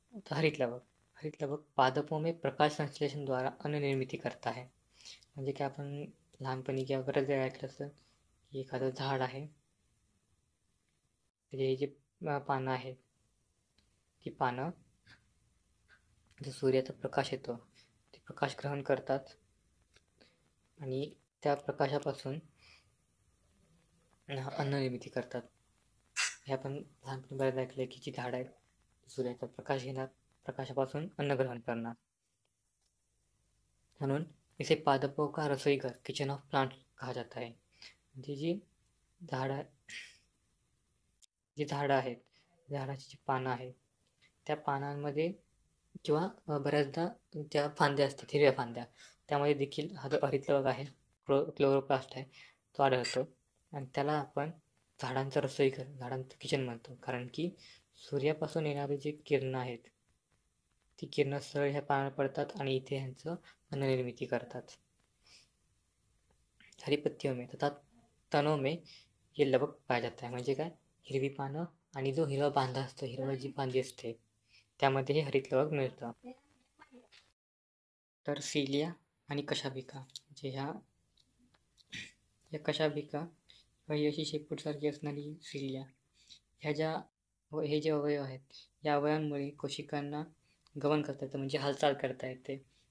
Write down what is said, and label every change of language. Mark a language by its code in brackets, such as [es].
[hi] हरित लवक पादपों में प्रकाश संश्लेषण द्वारा अन्न निर्मिती करता है. [mr] म्हणजे काय आपण लहानपणी किंवा बऱ्याच वेळा ऐकलं असतं की एखादं झाड आहे, त्याचे जे पानं आहेत ती पानं जो सूर्याचा प्रकाश येतो ते प्रकाश ग्रहण करतात आणि त्या प्रकाशापासून अन्न निर्मिती करतात. हे आपण लहानपणी बऱ्याच ऐकलं की जी झाड आहेत सूर्याचा प्रकाश घेणार, प्रकाशापासून अन्न ग्रहण करणार. म्हणून [hi] इसे पादपों का रसोई घर, [en] kitchen of plant [hi] कहा जाता है. [mr] म्हणजे जी झाडं आहेत, झाडाची जी पानं आहेत त्या पानांमध्ये किंवा बऱ्याचदा त्या फांद्या असतात, हिरव्या फांद्या, त्यामध्ये देखील हा जो हरित लवक आहे, क्लोरोप्लास्ट आहे, तो आढळतो. आणि त्याला आपण झाडांचं रसोई घर, झाडांचं किचन म्हणतो. कारण की सूर्यापासून येणारे जे किरणं आहेत ती किरणं सरळ ह्या पानावर पडतात आणि इथे ह्यांचं अन्न निर्मिती करतात. [hi] हरी पत्तियों में तथा तनों में ये लवक पाया जाता है. [mr] म्हणजे काय, हिरवी पानं आणि जो हिरवा बांधा असतो, हिरवा जी फांदी असते त्यामध्ये हे हरित लवक मिळतं. तर सिलिया आणि कशाभिका, जे ह्या या कशाभिका काही अशी शेपूटसारखी असणारी सिलिया ह्या हे जे अवयव आहेत या अवयवांमुळे कोशिकांना गमन करता येतं म्हणजे हालचाल करता येते.